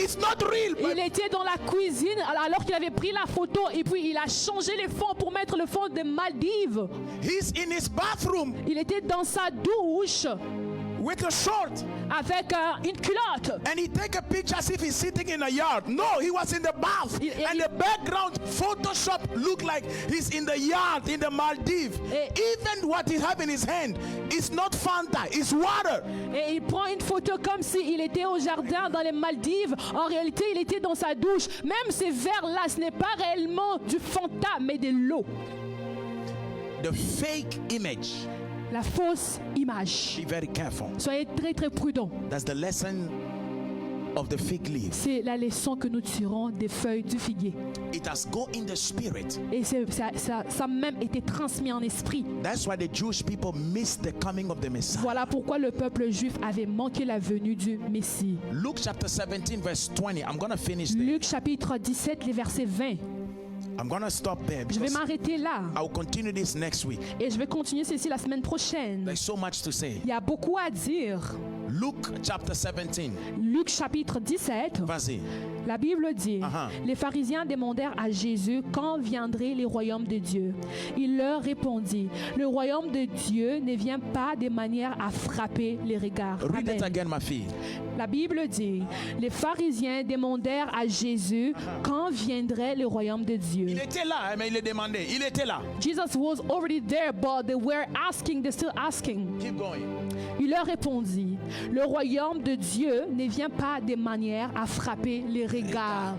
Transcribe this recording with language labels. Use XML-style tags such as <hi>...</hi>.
<en>It's not real. But</en> <fr>Il était dans la cuisine alors qu'il avait pris la photo et puis il a changé les fonds pour mettre le fond de Maldives.</fr> <en>he's in his bathroom</en> <fr>Il était dans sa douche</fr> <en>with a short,</en> <fr>avec une culotte.</fr> <en>and he take a picture as if he's sitting in a yard. No, he was in the bath, and the background Photoshop looked like he's in the yard in the Maldives. Even what he have in his hand is not Fanta, it's water.</en> <fr>Et il prend une photo comme s'il était au jardin dans les Maldives. En réalité, il était dans sa douche. Même ces verres-là, ce n'est pas réellement du Fanta, mais de l'eau.</fr> <en>The fake image.</en> <fr>La fausse image.</fr> <en>Be very careful.</en> <fr>Soyez très très prudents.</fr> <en>That's the lesson of the fig leaf.</en> <fr>C'est la leçon que nous tirons des feuilles du figuier.</fr> <en>It has go in the spirit.</en> <fr>Et ça a même été transmis en esprit.</fr> <en>That's why the Jewish people missed the coming of the Messiah.</en> <fr>Voilà pourquoi le peuple juif avait manqué la venue du Messie.</fr> <en>Luke chapter 17 verse 20. I'm going to finish there.</en> <fr>Luc chapitre 17, les versets 20.</fr> <en>I'm going to stop there</en> <fr>Je vais</fr> <en>because</en> <fr>m'arrêter là.</fr> <en>I will continue this next week.</en> <fr>Et je vais continuer ceci la semaine prochaine.</fr> <en>There's so much to say.</en> <fr>Il y a beaucoup à dire.</fr> <en>Luke chapter 17.</en> <fr>Luc chapitre 17. Vas-y. La Bible dit, Uh-huh. les pharisiens demandèrent à Jésus quand viendraient les royaumes de Dieu. Il leur répondit, le royaume de Dieu ne vient pas de manière à frapper les regards.</fr> <en>Read it Amen. again,</en> <fr>ma fille. La Bible dit, les pharisiens demandèrent à Jésus quand viendrait le royaume de Dieu. Il était là, hein, mais il est demandé. Il était là.</fr> <en>Jesus was already there, but they were asking, they're still asking. Keep going.</en> <fr>Il leur répondit, le royaume de Dieu ne vient pas de manière à frapper les regards.</fr>